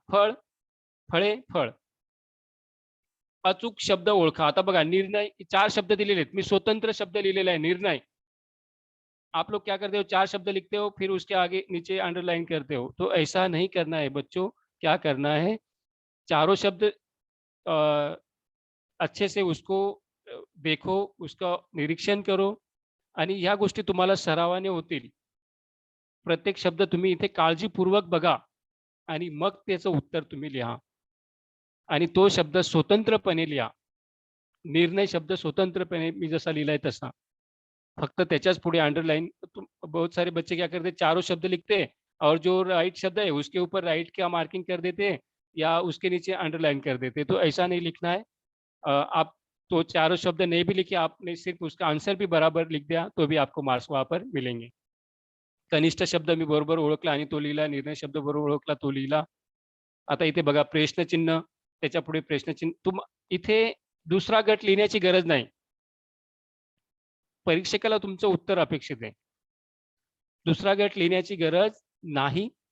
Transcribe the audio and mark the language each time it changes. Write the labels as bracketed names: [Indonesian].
[Marathi] फळ, फळे, फळ. अचूक शब्द ओळखा. आता बघा निर्णय 4 शब्द दिलेले आहेत. मी स्वतंत्र शब्द लिहिलेला आहे निर्णय. [Hindi] आप लोग क्या करते हो 4 शब्द लिखते हो फिर उसके आगे नीचे अंडरलाइन करते हो. तो ऐसा नहीं करना है बच्चों. क्या करना है चारों शब्द अच्छे से उसको देखो, उसका निरीक्षण करो [Marathi] आणि ह्या गोष्टी तुम्हाला सरावाने होतील. प्रत्येक शब्द तुम्ही इथे काळजीपूर्वक बघा आणि मग त्याचं उत्तर तुम्ही लिहा आणि तो शब्द स्वतंत्रपणे लिहा. निर्णय शब्द स्वतंत्रपणे मी जसा लिहिलाय तसा. फक्त त्याच्याच पुढे अंडरलाइन. [Hindi] बहुत सारे बच्चे क्या करते चारों शब्द लिखते हैं और जो राइट शब्द है उसके ऊपर राइट का मार्किंग कर देते हैं या उसके नीचे अंडरलाइन कर देते हैं. तो ऐसा नहीं लिखना है. आप तो चारों शब्द नहीं भी लिखे, आपने सिर्फ उसका आंसर भी बराबर लिख दिया तो भी आपको मार्क्स वहाँ पर मिलेंगे. [Marathi] कनिष्ठ शब्द मी बरोबर ओळखला आणि तो लिहिला. निर्णय शब्द बरोबर ओळखला तो लिहिला. आता इथे बघा प्रश्नचिन्ह, त्याच्यापुढे प्रश्नचिन्ह. इथे दुसरा गट लिहिण्याची गरज नाही. परीक्षकाला तुमचं उत्तर अपेक्षित आहे. दुसरा गट लिहिण्याची गरज नाही.